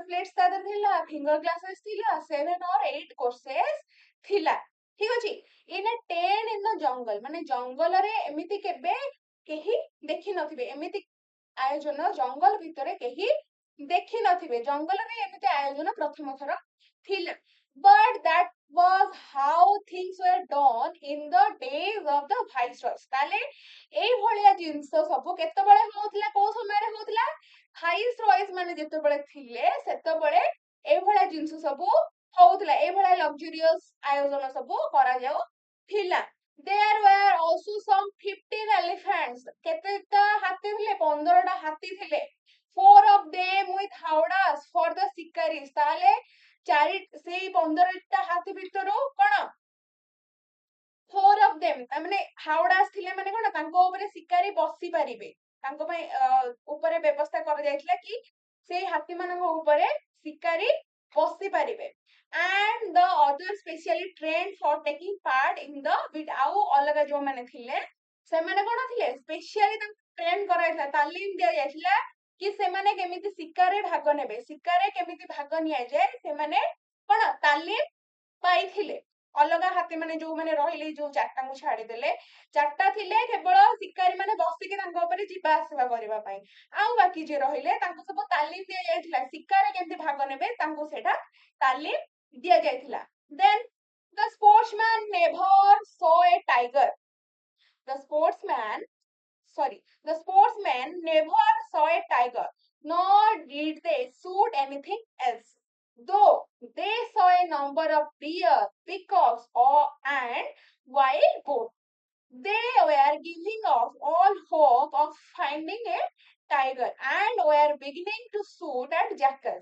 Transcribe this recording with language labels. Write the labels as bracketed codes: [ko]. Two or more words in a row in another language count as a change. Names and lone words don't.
[or] ପ୍ଲେଟ୍ସ ତା ଦେହରେ ଥିଲା [en] finger glasses [or] ଥିଲା [en] 7 or 8 courses [or] ଥିଲା ଠିକ ଅଛି [en] in tent in the jungle [or] ମାନେ ଜଙ୍ଗଲରେ ଏମିତି କେବେ କେହି ଦେଖିନଥିବେ ଏମିତି ଆୟୋଜନ ଜଙ୍ଗଲ ଭିତରେ କେହି ଦେଖିନଥିବେ ଜଙ୍ଗଲରେ ଏମିତି ଆୟୋଜନ ପ୍ରଥମ ଥର ଥିଲା [en] but that was how things were done in the days of the viceroys [or] ତାହେଲେ ଏଇଭଳିଆ ଜିନିଷ ସବୁ କେତେବେଳେ ହଉଥିଲା କୋଉ ସମୟରେ ହଉଥିଲା ଭାଇସରଏସ୍ ମାନେ ଯେତେବେଳେ ଥିଲେ ସେତେବେଳେ ଏଇଭଳିଆ ଜିନିଷ ସବୁ ହଉଥିଲା ଏଇଭଳିଆ ଲକ୍ଜରିୟସ୍ ଆୟୋଜନ ସବୁ କରାଯାଉଥିଲା [en] there were also some 15 elephants [or] କେତେଟା ହାତୀ ଥିଲେ 15ଟା ହାତୀ ଥିଲେ [en] 4 of them with howdahs for the shikaris [or] ତାହେଲେ ସେଇ 15ଟା ହାତୀ ଭିତରୁ କଣ [en] 4 of them [or] ମାନେ ହାଉଡାସ୍ ଥିଲେ ମାନେ କଣ ତାଙ୍କ ଉପରେ ଶିକାରୀ ବସି ପାରିବେ ତାଙ୍କ ପାଇଁ ଉପରେ ବ୍ୟବସ୍ଥା କରାଯାଇଥିଲା କି ସେଇ ହାତୀ ମାନଙ୍କ ଉପରେ ଶିକାରୀ ବସି ପାରିବେ and [en] the other specially trained for taking part in the beat [or] ଆଉ ଅଲଗା ଯୋଉମାନେ ଥିଲେ ସେମାନେ କଣ ଥିଲେ ସ୍ପେସିଆଲି ତାଙ୍କୁ ଟ୍ରେନ୍ କରାଯାଇଥିଲା ତାଲିମ ଦିଆଯାଇଥିଲା କି ସେମାନେ କେମିତି ଶିକାରରେ ଭାଗ ନେବେ ଶିକାରରେ କେମିତି ଭାଗ ନିଆଯାଏ ସେମାନେ କଣ ତାଲିମ ପାଇଥିଲେ ଅଲଗା ହାତୀ ମାନେ ଯୋଉମାନେ ରହିଲେ ଯୋଉ 4ଟାଙ୍କୁ ଛାଡିଦେଲେ 4ଟା ଥିଲେ କେବଳ ଶିକାରୀ ମାନେ ବସିକି ତାଙ୍କ ଉପରେ ଯିବା ଆସିବା କରିବା ପାଇଁ ଆଉ ବାକି ଯିଏ ରହିଲେ ତାଙ୍କୁ ସବୁ ତାଲିମ ଦିଆଯାଇଥିଲା ଶିକାରରେ କେମିତି ଭାଗ ନେବେ ତାଙ୍କୁ ସେଇଟା ତାଲିମ ଦିଆଯାଇଥିଲା [en] then the sportsman never saw a tiger the sportsman never saw a tiger nor did they shoot anything else though they saw a number of deer peacocks and wild boar They were giving up all hope of finding a tiger and were beginning to shoot at jackals.